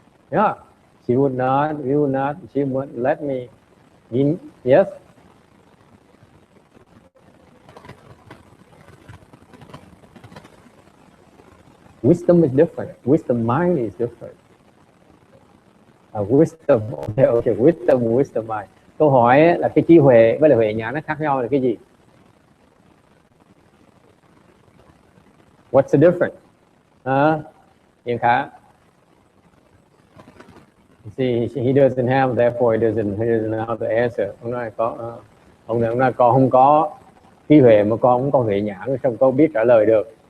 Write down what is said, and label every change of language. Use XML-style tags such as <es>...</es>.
<en>Yeah, she would let me in. Yes. Wisdom is different. Wisdom mind is different. Wisdom, okay, wisdom mind.</en> <vi>Câu hỏi là cái trí huệ với lại huệ nhãn nó khác nhau là cái gì?</vi> <en>What's the difference? Yên Khả. See, he doesn't have, therefore he doesn't know how to answer.</en> <vi>Ông nói con không có trí huệ mà con không có huệ nhãn, không có biết trả lời được.</vi>